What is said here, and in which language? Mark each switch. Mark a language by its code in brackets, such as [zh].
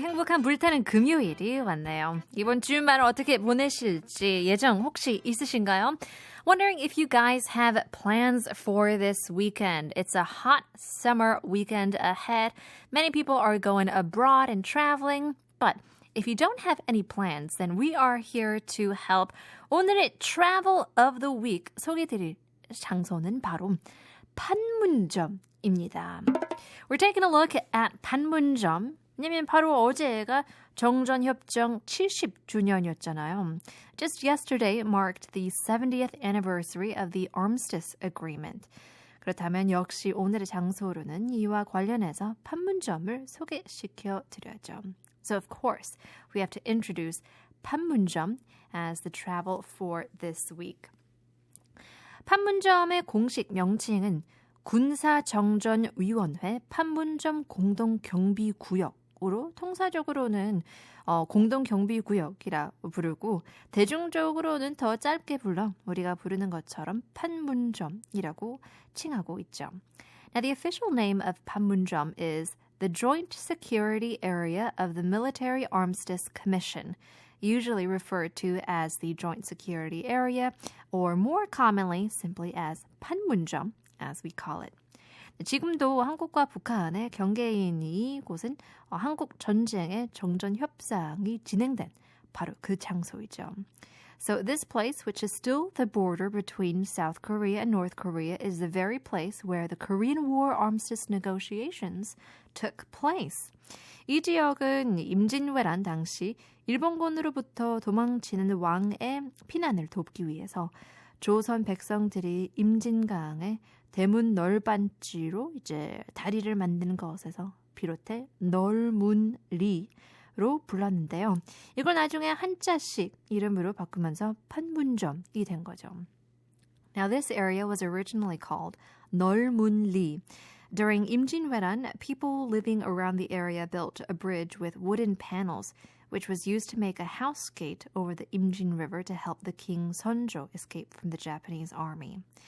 [ko] 행복한 불타는 금요일이 왔네요. 이번 주말 어떻게 보내실지 예정 혹시 있으신가요? [en] Wondering if you guys have plans for this weekend. It's a hot summer weekend ahead. Many people are going abroad and traveling. But if you don't have any plans, then we are here to help. [ko] 오늘의 [en] travel of the week [ko] 소개해드릴 장소는 바로 판문점입니다. [en] We're taking a look at Panmunjom. [ko] 왜냐면 바로 어제가 정전협정 70주년이었잖아요. [en] Just yesterday marked the 70th anniversary of the Armistice Agreement. [ko] 그렇다면 역시 오늘의 장소로는 이와 관련해서 판문점을 소개시켜 드려야죠. [en] So of course, we have to introduce Panmunjom as the travel for this week. [ko] 판문점의 공식 명칭은 군사정전위원회 판문점 공동경비구역으로 통사적으로는 공동경비구역이라 부르고 대중적으로는 더 짧게 불러 우리가 부르는 것처럼 판문점이라고 칭하고 있죠. [en] Now the official name of Panmunjom is the Joint Security Area of the Military Armistice Commission, usually referred to as the Joint Security Area, or more commonly simply as Panmunjom, as we call it. [ko] 지금도 한국과 북한의 경계인 이곳은 한국 전쟁의 정전 협상이 진행된 바로 그 장소이죠. [en] So this place, which is still the border between South Korea and North Korea, is the very place where the Korean War armistice negotiations took place. [ko] 이 지역은 임진왜란 당시 일본군으로부터 도망치는 왕의 피난을 돕기 위해서 조선 백성들이 임진강에 대문 널반지로 이제 다리를 만드는 것에서 비롯해 널문리로 불렀는데요. 이걸 나중에 한자식 이름으로 바꾸면서 판문점이 된 거죠. [en] Now this area was originally called 널문리. During 임진왜란, people living around the area built a bridge with wooden panels, which was used to make a house gate over the Imjin River to help the king Seonjo escape from the Japanese army.